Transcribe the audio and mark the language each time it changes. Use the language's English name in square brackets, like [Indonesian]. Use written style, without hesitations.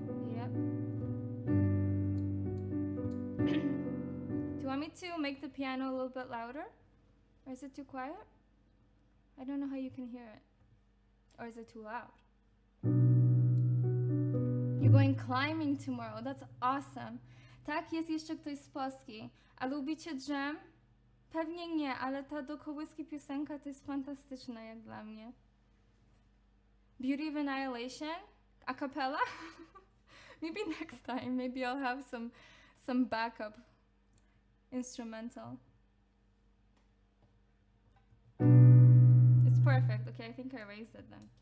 [English] Yep. Do you want me to make the piano a little bit louder? Or is it too quiet? I don't know how you can hear it. Or is it too loud? You're going climbing tomorrow. That's awesome. [Polish] Tak, jest jeszcze ktoś z Polski. A lubicie dżem? Pewnie nie, ale ta do kołyski piosenka to jest fantastyczna jak dla mnie. [English] Beauty of Annihilation? A cappella? Maybe next time. Maybe I'll have some backup instrumental. It's perfect. Okay, I think I raised it then.